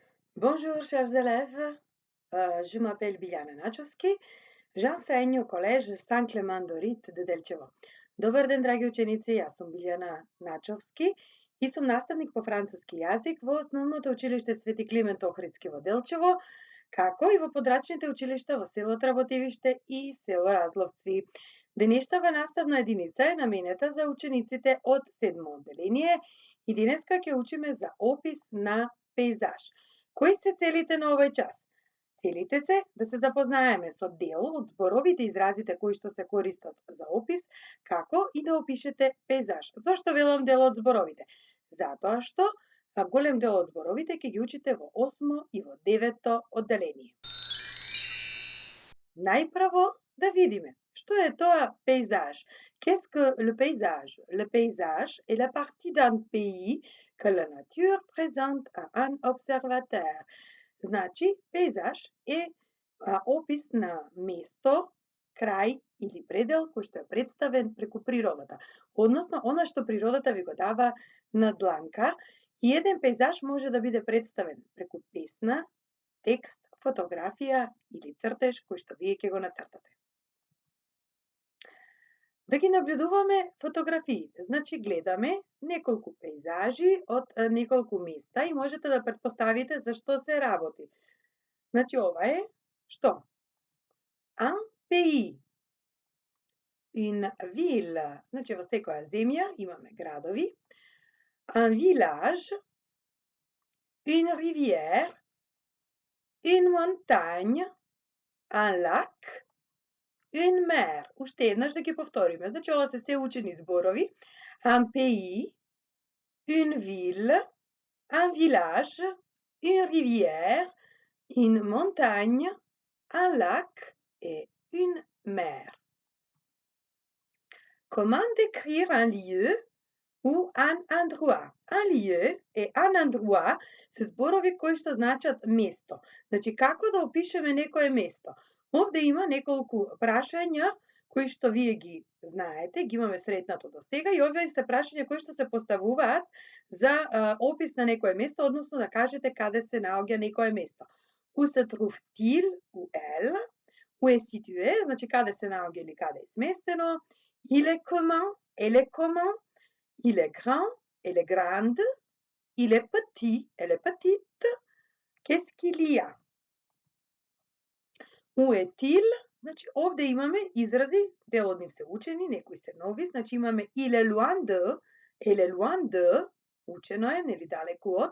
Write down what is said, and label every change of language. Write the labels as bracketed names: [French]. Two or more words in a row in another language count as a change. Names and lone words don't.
[French] Bonjour, chers élèves. Je m'appelle Biljana Načovski. J'enseigne au collège Saint-Clément Dorit de Delčevo. [Macedonian] Добар ден, драги ученици, јас сум Биљана Начовски и сум наставник по француски јазик во основното училиште Свети Климент Охридски во Делчево, како и во подрачните училишта во село Тработивиште и село Разловци. Денешната наставна единица е наменета за учениците од 7 одделение и денеска ќе учиме за опис на пейзаж. Кои се целите на овој час? Целите се да се запознаеме со дел од зборовите изразите кои што се користат за опис, како и да опишете пейзаж. Зошто велам дел од зборовите? Затоа што голем дел од зборовите ќе ги учите во 8 и во 9 одделение. Најпрво да видиме што е тоа пейзаж. [French] Qu'est-ce que le paysage? Le paysage est la partie d'un pays que la nature présente à un observateur. [Macedonian] Значи, пейзаж е опис на место, крај или предел кој што е представен преку природата. Односно, она што природата ви го дава на дланка, и еден пейзаж може да биде представен преку песна, текст, фотографија или цртеж кој што вие ќе го нацртате. Да ги наблюдуваме фотографиите. Значи, гледаме неколку пейзажи од неколку места и можете да претпоставите за што се работи. Значи, ова е што? [French] Un pays. Une ville. [Macedonian] Значи, во секоја земја имаме градови. [French] Un village. Une rivière. Une montagne. Un lac. Une mer. [Macedonian] Уште еднаш да ги повториме. Значи, ова се учени зборови. [French] Un pays. Une ville. Un village. Une rivière. Une montagne. Un lac et une mer. Comment décrire un lieu ou un endroit? Un lieu et un endroit [Macedonian] се зборови кои што значат место. Значи, како да опишеме некое место? Овде има неколку прашања кои што вие ги знаете, ги имаме сретнато до сега и овие се прашања кои што се поставуваат за опис на некое место, односно да кажете каде се наоѓа некое место. [French] Où se trouve-t-il, ou elle? Où est situé, [Macedonian] значи каде се наоѓа или каде е сместено. [French] Il est comment, elle est comment. Il est grand, elle est grande. Il est petit, elle est petite. Qu'est-ce qu'il y a? Où est-il? [Macedonian] Значи овде имаме изрази, дел од нив се учени, некои се нови, значи имаме [French] il est loin de, elle est loin de, [Macedonian] учено е, нели далеку од.